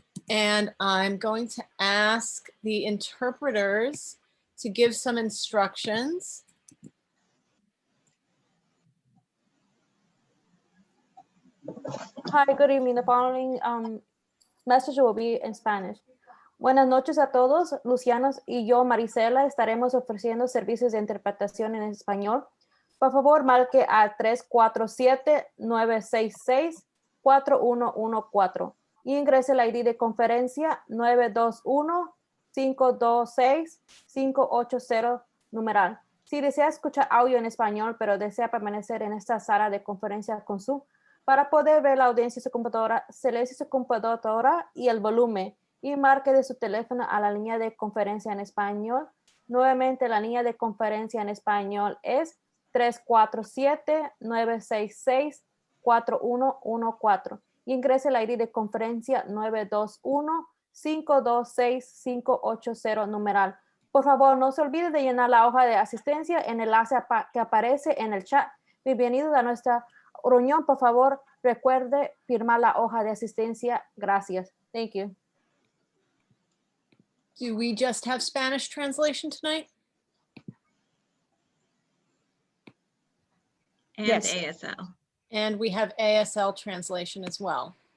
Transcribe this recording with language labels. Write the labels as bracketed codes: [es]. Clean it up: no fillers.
[en] And I'm going to ask the interpreters to give some instructions. Hi, good evening. The following message will be in Spanish. [es] Buenas noches a todos. Luciano y yo, Marisela, estaremos ofreciendo servicios de interpretación en español. Por favor, marque a 347-966-4114 y ingrese el ID de conferencia 921-526-580 numeral. Si desea escuchar audio en español, pero desea permanecer en esta sala de conferencia con Zoom, para poder ver la audiencia en su computadora, seleccione su computadora y el volumen y marque de su teléfono a la línea de conferencia en español. Nuevamente, la línea de conferencia en español es 347-966-4114 y ingrese el ID de conferencia 921-526-580 numeral. Por favor, no se olvide de llenar la hoja de asistencia en el enlace que aparece en el chat. Bienvenidos a nuestra reunión. Por favor, recuerde firmar la hoja de asistencia. Gracias. [en] Thank you. Do we just have Spanish translation tonight? And Yes. ASL. And we have ASL translation as well.